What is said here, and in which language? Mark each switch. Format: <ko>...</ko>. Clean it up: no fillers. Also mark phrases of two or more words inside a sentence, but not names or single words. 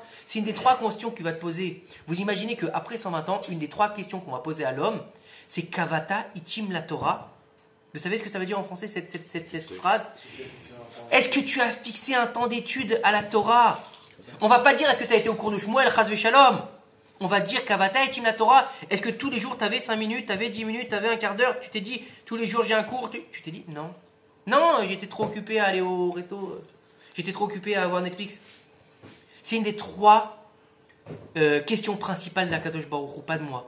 <fr>C'est une des 3 questions qu'il va te poser. Vous imaginez qu'après 120 ans, une des 3 questions qu'on va poser à l'homme, c'est</fr> <he>קבעת עתים לתורה.</he> <fr>Vous savez ce que ça veut dire en français cette phrase? Est-ce que tu as fixé un temps d'étude à la Torah? On va pas dire est-ce que tu as été au cours de Shmuel,</fr> <he>חס ושלום.</he> <fr>On va dire</fr> <he>קבעת עתים לתורה.</he> <fr>Est-ce que tous les jours tu avais 5 minutes, tu avais 10 minutes, tu avais un quart d'heure? Tu t'es dit tous les jours j'ai un cours? Tu t'es dit non. Non, j'étais trop occupé à aller au resto. J'étais trop occupé à avoir Netflix. C'est une des 3 questions principales d'</fr> <he>הקדוש ברוך הוא,</he> <fr>pas de moi.</fr>